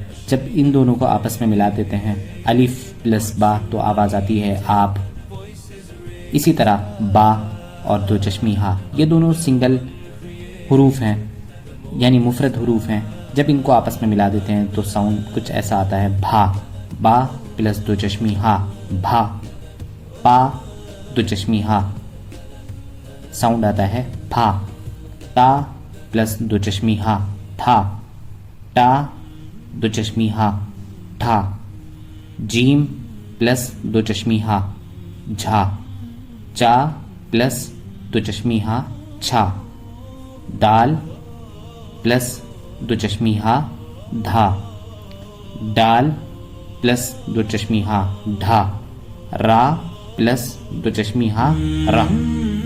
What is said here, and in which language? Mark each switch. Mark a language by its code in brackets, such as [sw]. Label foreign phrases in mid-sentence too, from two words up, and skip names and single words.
[ur] جب ان دونوں کو آپس میں ملا دیتے ہیں الف پلس با تو آواز آتی ہے آپ۔ اسی طرح با اور دو چشمی ہا یہ دونوں سنگل حروف ہیں، یعنی مفرد حروف ہیں۔ جب ان کو آپس میں ملا دیتے ہیں تو ساؤنڈ کچھ ایسا آتا ہے بھا۔ با پلس دو چشمی ہا، بھا۔ پا دو چشمی ہا، ساؤنڈ آتا ہے پھا۔ تا پلس دو چشمی ہا، تھا۔ ٹا دو چشمی ہا، ٹھا۔ جیم پلس دو چشمی ہا، جھا۔ چا پلس دو چشمی ہا، چھا۔ دال پلس دو چشمی ہا، دھا۔ ڈال پلس دو چشمی ہا، ڈھا۔ را پلس دو چشمی ہا، را۔